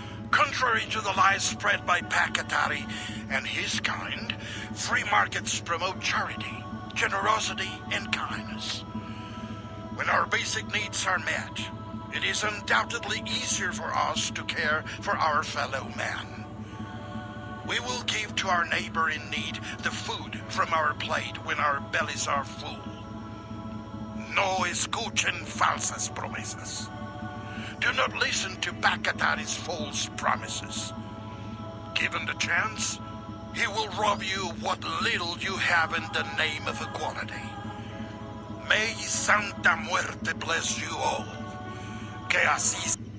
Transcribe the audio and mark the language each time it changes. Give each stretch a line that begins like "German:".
English: Contrary to the lies spread by Pakatari and his kind, free markets promote charity, generosity, and kindness. When our basic needs are met, it is undoubtedly easier for us to care for our fellow man. We will give to our neighbor in need the food from our plate when our bellies are full.
Spanish: No escuchen falsas promesas.
English: Do not listen to Pakatari's false promises. Given the chance, he will rob you of what little you have in the name of equality. May Santa Muerte bless you all.
Spanish: Que así.